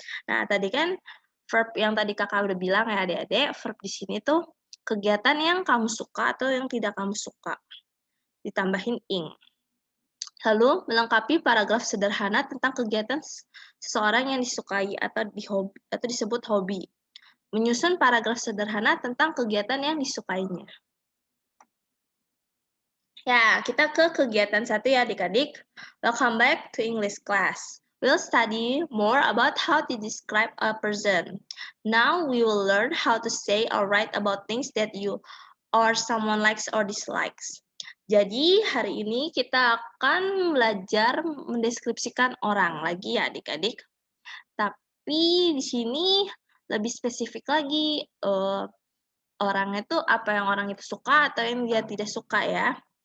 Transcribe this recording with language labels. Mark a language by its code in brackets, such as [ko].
[id] Nah, tadi kan verb yang tadi kakak udah bilang ya adik-adik, verb di sini tuh kegiatan yang kamu suka atau yang tidak kamu suka. Ditambahin ing. Lalu, melengkapi paragraf sederhana tentang kegiatan seseorang yang disukai atau disebut hobi. Menyusun paragraf sederhana tentang kegiatan yang disukainya. Ya, kita ke kegiatan 1 ya adik-adik. [en] Welcome back to English class. We'll study more about how to describe a person. Now we will learn how to say or write about things that you or someone likes or dislikes. [id] Jadi hari ini kita akan belajar mendeskripsikan orang lagi ya adik-adik. Tapi di sini lebih spesifik lagi orang itu apa yang orang itu suka atau yang dia tidak suka ya.